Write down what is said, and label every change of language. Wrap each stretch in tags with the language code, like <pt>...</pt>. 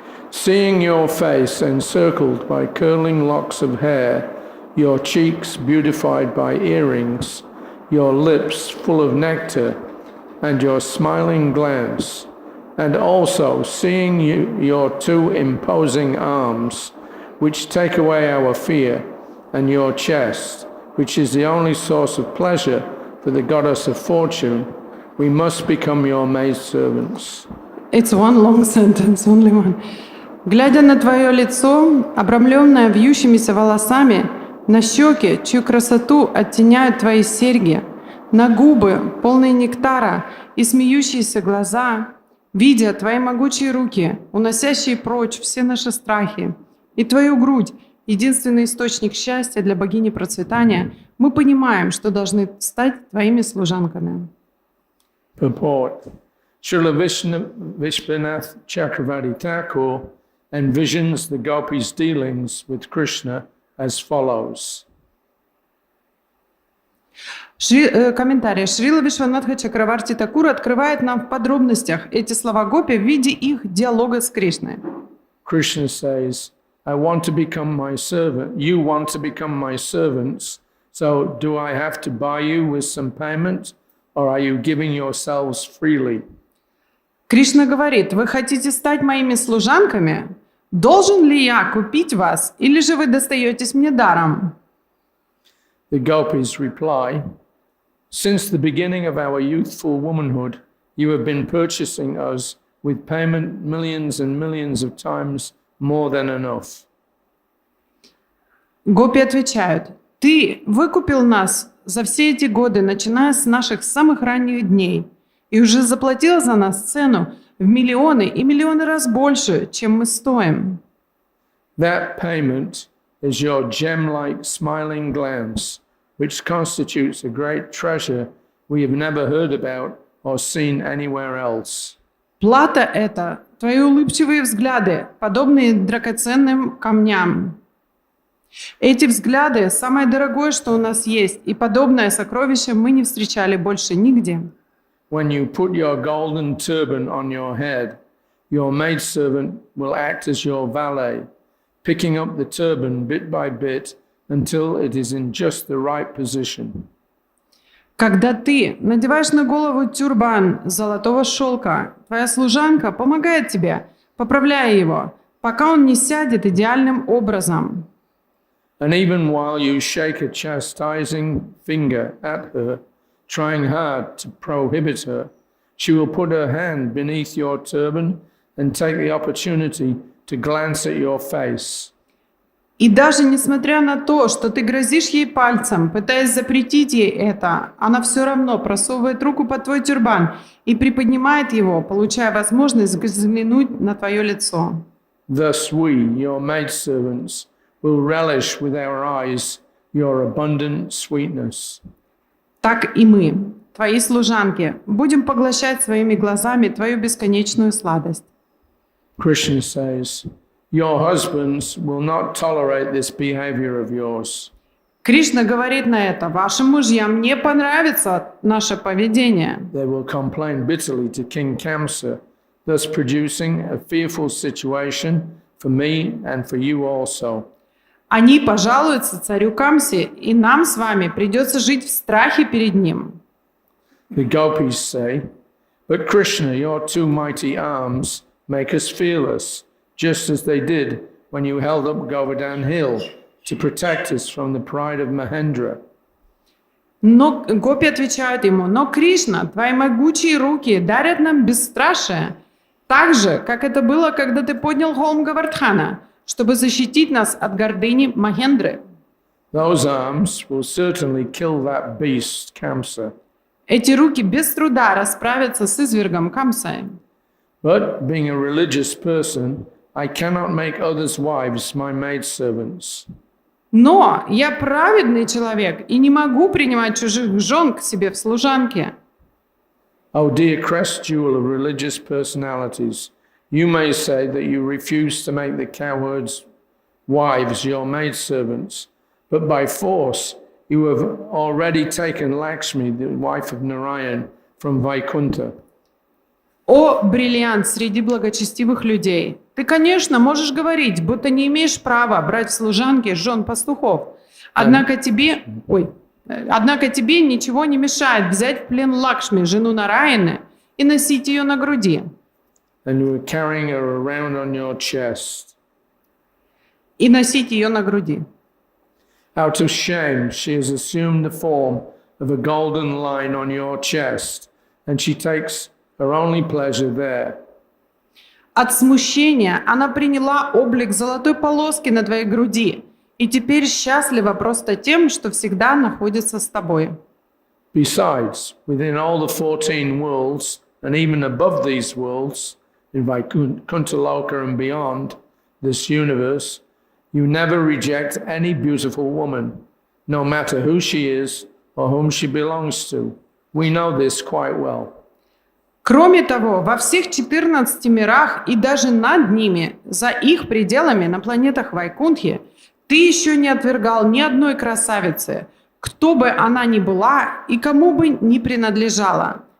<en>Seeing your face encircled by curling locks of hair, your cheeks beautified by earrings, your lips full of nectar, and your smiling glance, and also seeing your two imposing arms, which take away our fear, and your chest, which is the only source of pleasure for the goddess of fortune, we must become your maidservants. It's one long sentence, only one.</en> <ru>Глядя на твое лицо, обрамленное вьющимися волосами, на щеки, чью красоту оттеняют твои серьги, на губы, полные нектара, и смеющиеся глаза, видя твои могучие руки, уносящие прочь все наши страхи, и твою грудь, единственный источник счастья для богини процветания, мы понимаем, что должны стать твоими служанками.</ru> <en>Purport. Srila Vishwanath Chakravarti Thakur envisions the gopis' dealings with Krishna as follows.</en> <ru>Комментарий. Шрила Вишванатха Чакраварти Такур открывает нам в подробностях эти слова гопи в виде их диалога с Кришной.</ru> <en>Krishna says, I want to become my servant. You want to become my servants. So do I have to buy you with some payment, or are you giving yourselves freely?</en> <ru>Кришна говорит, вы хотите стать моими служанками? Должен ли я купить вас, или же вы достаетесь мне даром?</ru> <en>The gopis reply, since the beginning of our youthful womanhood, you have been purchasing us with payment millions and millions of times more than enough.</en> <ru>Гопи отвечают, ты выкупил нас за все эти годы, начиная с наших самых ранних дней, и уже заплатил за нас цену в миллионы и миллионы раз больше, чем мы стоим.</ru> <en>That payment is your gem-like smiling glance, which constitutes a great treasure we have never heard about or seen anywhere else.</en> <ru>Плата — это твои улыбчивые взгляды, подобные драгоценным камням. Эти взгляды — самое дорогое, что у нас есть, и подобное сокровище мы не встречали больше нигде.</ru> <en>When you put your golden turban on your head, your maidservant will act as your valet, picking up the turban bit by bit until it is in just the right position.</en> <ru>Когда ты надеваешь на голову тюрбан золотого шелка, твоя служанка помогает тебе, поправляя его, пока он не сядет идеальным образом.</ru> <en>And even while you shake a chastising finger at her, trying hard to prohibit her, she will put her hand beneath your turban and take the opportunity to glance at your face.</en> <ru>И даже несмотря на то, что ты грозишь ей пальцем, пытаясь запретить ей это, она все равно просовывает руку под твой тюрбан и приподнимает его, получая возможность взглянуть на твое лицо.</ru> <en>Thus we, your maidservants, will relish with our eyes your abundant sweetness.</en> <ru>Так и мы, твои служанки, будем поглощать своими глазами твою бесконечную сладость.</ru> <en>Krishna says, your husbands will not tolerate this behavior of yours.</en> <ru>Кришна говорит на это, вашим мужьям не понравится наше поведение.</ru> <en>They will complain bitterly to King Kamsa, thus producing a fearful situation for me and for you also.</en> <ru>Они пожалуются царю Камсе, и нам с вами придется жить в страхе перед ним.</ru> <en>The gopis say, but Krishna, your two mighty arms make us fearless, just as they did when you held up Govardhan Hill to protect us from the pride of Mahendra.</en> <ru>Но гопи отвечают ему, но Кришна, твои могучие руки дарят нам бесстрашие, так же, как это было, когда ты поднял холм Гавардхана, чтобы защитить нас от гордыни Махендры.</ru> <en>Those arms will certainly kill that beast, Kamsa.</en> <ru>Эти руки без труда расправятся с извергом Камсой.</ru> <en>But being a religious person, I cannot make others' wives my maidservants.</en> <ru>Но я праведный человек и не могу принимать чужих жен к себе в служанки.</ru> <en>Oh, dear crest jewel of religious personalities, you may say that you refuse to make the cowherds' wives your maidservants, but by force you have already taken Lakshmi, the wife of Narayan, from Vaikuntha.</en> <ru>О, бриллиант среди благочестивых людей! Ты, конечно, можешь говорить, будто не имеешь права брать в служанки жен пастухов. Однако тебе ничего не мешает взять в плен Лакшми, жену Нараяны, и носить ее на груди.</ru> <en>And you are carrying her around on your chest.</en> <ru>И носить ее на груди.</ru> <en>Out of shame, she has assumed the form of a golden line on your chest, and she takes her only pleasure there.</en> <ru>От смущения она приняла облик золотой полоски на твоей груди и теперь счастлива просто тем, что всегда находится с тобой.</ru> <en>Besides, within all the 14 worlds, and even above these worlds, in Vaikuntha and beyond this universe, you never reject any beautiful woman, no matter who she is or whom she belongs to. We know this quite well.</en> <ru>Кроме того, во всех 14 мирах и даже над ними, за их пределами на планетах Вайкунтхи, ты еще не отвергал ни одной красавицы, кто бы она ни была и кому бы ни принадлежала.</ru>